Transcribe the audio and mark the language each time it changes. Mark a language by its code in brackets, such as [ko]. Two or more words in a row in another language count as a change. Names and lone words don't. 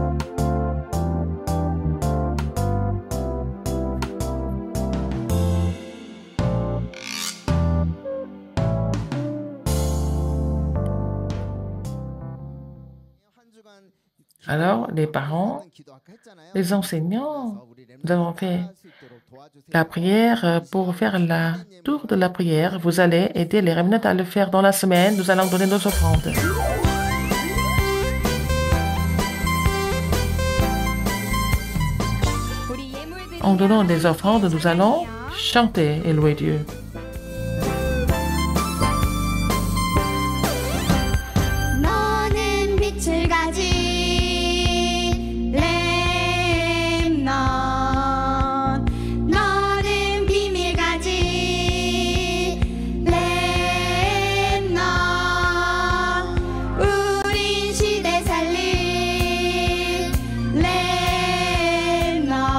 [fr] Alors, les parents, les enseignants, nous avons fait la prière pour faire la tour de la prière. Vous allez aider les remnants à le faire dans la semaine. Nous allons donner nos offrandes. En donnant des offrandes, nous allons chanter et louer Dieu. [ko] 너는 빛을 가진 렘넌 너는 비밀 가진 렘넌 우린 시대 살릴 렘넌